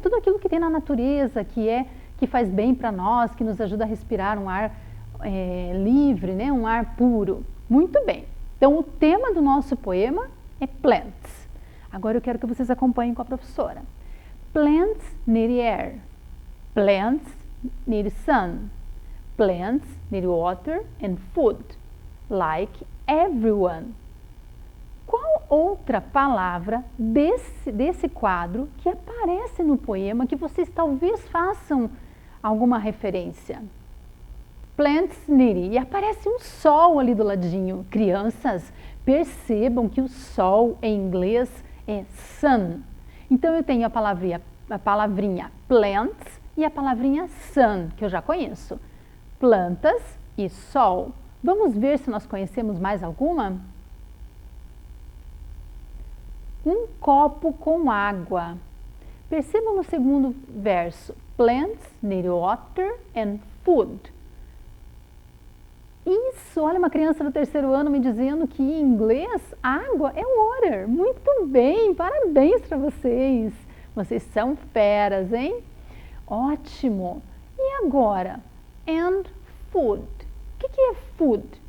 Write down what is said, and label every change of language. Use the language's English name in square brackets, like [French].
[Portuguese] Tudo aquilo que tem na natureza, que faz bem para nós, que nos ajuda a respirar um ar livre, né? Um ar puro. Muito bem. Então, o tema do nosso poema é plants. Agora eu quero que vocês acompanhem com a professora. [English] Plants need air. Plants need sun. Plants need water and food, like everyone. [Portuguese] Qual outra palavra desse quadro que aparece no poema que vocês talvez façam alguma referência? [English] Plants need. [Portuguese] E aparece um sol ali do ladinho. Crianças, percebam que o sol em inglês é sun. Então eu tenho a palavrinha plants e a palavrinha sun, que eu já conheço. Plantas e sol. Vamos ver se nós conhecemos mais alguma? Um copo com água. Percebam no segundo verso. [English] Plants need water and food. [Portuguese] Isso, olha uma criança do 3º ano me dizendo que em inglês água é water. Muito bem, parabéns para vocês. Vocês são feras, hein? Ótimo! E agora? [English] And food. [Portuguese] O que é food?